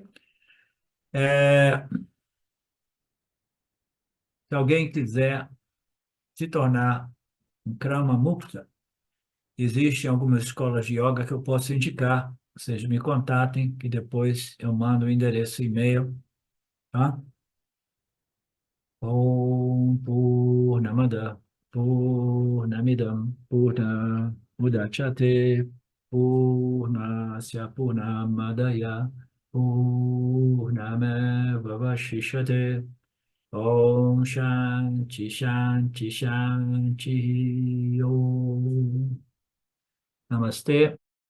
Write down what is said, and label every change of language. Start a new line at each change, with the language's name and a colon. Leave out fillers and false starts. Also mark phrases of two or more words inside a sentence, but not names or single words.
Portuguese: É, se alguém quiser se tornar um Krama Mukta, existem algumas escolas de yoga que eu posso indicar. Vocês me contatem, que depois eu mando o endereço e-mail, tá?
Sanskrit: ॐ पूर्णमदः पूर्णमिदं पूर्णात् पूर्णमुदच्यते पूर्णस्य पूर्णमादाय पूर्णमेव अवशिष्यते ॐ शान्तिः शान्तिः शान्तिः ॐ नमस्ते.